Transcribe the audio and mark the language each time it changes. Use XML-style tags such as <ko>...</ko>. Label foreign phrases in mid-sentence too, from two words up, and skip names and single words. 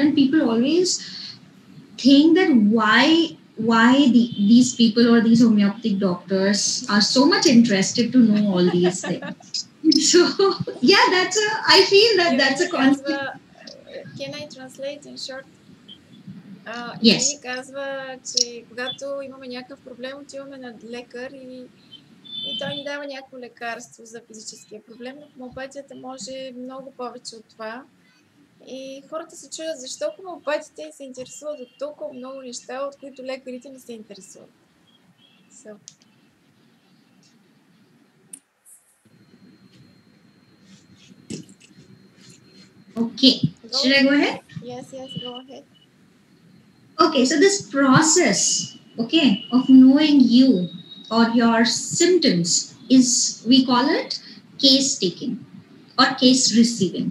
<en>And people always think that these people or these homeopathic doctors are so much interested to know all these things. So yeah, I feel that that's a concept. Can I translate in short? Yes.</en> <bg>Казва, че когато имаме някакъв проблем, отиваме на лекар и той ни дава някакво лекарство за физическия проблем, но хомеопатията може много повече от това. И хората се чудят защо хомеопатите се интересуват от толкова много неща, от които лекарите не се интересуват.</bg> <en>So. Okay. Should I go ahead? Yes, go ahead. Okay, so this process, okay, of knowing you or your symptoms is, we call it case taking or case receiving.</en>